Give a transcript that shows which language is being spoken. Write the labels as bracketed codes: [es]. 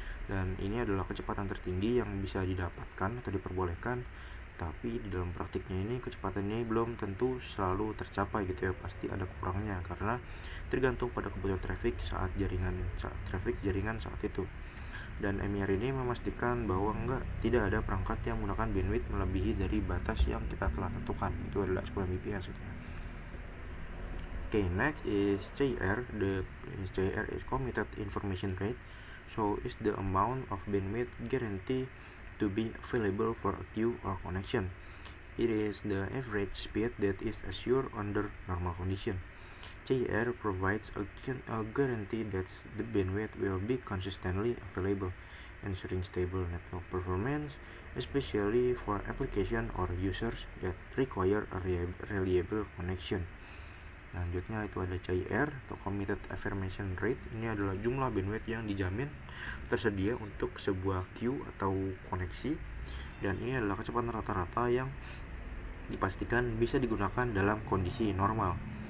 [id] Dan ini adalah kecepatan tertinggi yang bisa didapatkan atau diperbolehkan, tapi di dalam praktiknya ini kecepatannya belum tentu selalu tercapai gitu ya, pasti ada kurangnya karena tergantung pada kebutuhan traffic jaringan saat itu. Dan MER ini memastikan bahwa tidak ada perangkat yang menggunakan bandwidth melebihi dari batas yang kita telah tentukan, itu adalah 10 Mbps gitu ya. [en] Okay, next is CIR. The CIR is committed information rate, so is the amount of bandwidth guaranteed to be available for a queue or connection. It is the average speed that is assured under normal condition. CIR provides a guarantee that the bandwidth will be consistently available, ensuring stable network performance, especially for application or users that require a reliable connection. [id] Selanjutnya itu ada CIR atau Committed Information Rate. Ini adalah jumlah bandwidth yang dijamin tersedia untuk sebuah queue atau koneksi, dan ini adalah kecepatan rata-rata yang dipastikan bisa digunakan dalam kondisi normal.